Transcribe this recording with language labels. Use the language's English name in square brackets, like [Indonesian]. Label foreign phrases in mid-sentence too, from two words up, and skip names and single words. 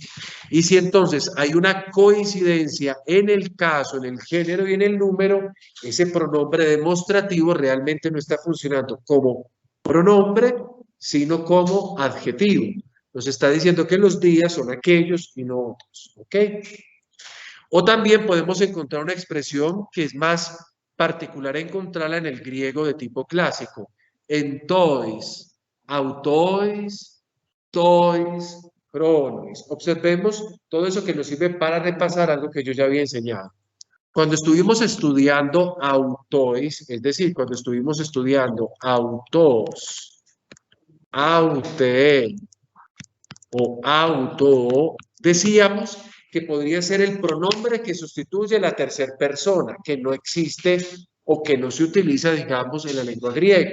[Spanish] Y si entonces hay una coincidencia en el caso, en el género y en el número, ese pronombre demostrativo realmente no está funcionando como pronombre, sino como adjetivo. Nos está diciendo que los días son aquellos y no otros. ¿Ok? O también podemos encontrar una expresión que es más particular encontrarla en el griego de tipo clásico. [Greek] ἐν τοῖς, αὐτοῖς, τοῖς, χρόνοις. [Spanish] Observemos todo eso que nos sirve para repasar algo que yo ya había enseñado. Cuando estuvimos estudiando autois, es decir, cuando estuvimos estudiando [Greek] αὐτός, αὐτή [Spanish] o auto, decíamos que podría ser el pronombre que sustituye la tercera persona, que no existe o que no se utiliza, digamos, en la lengua griega.